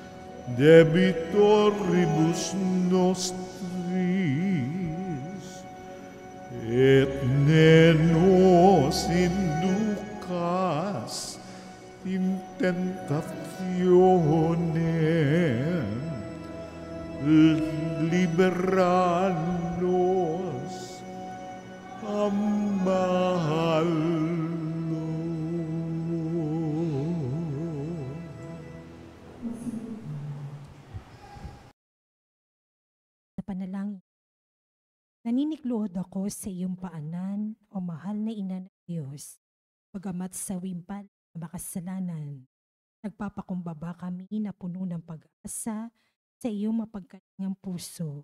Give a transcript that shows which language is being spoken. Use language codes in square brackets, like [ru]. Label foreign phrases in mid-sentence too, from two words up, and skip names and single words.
[la] debitoribus nostris, et ne nos inducas in tentationem, libera nos a malo. [tl] Sa panalangin, naninikluhod ako sa iyong paanan, o mahal na ina ng Diyos. Bagamat sa wimpal na makasalanan, nagpapakumbaba kami na puno ng pag-asa sa iyong mapagkalingang puso.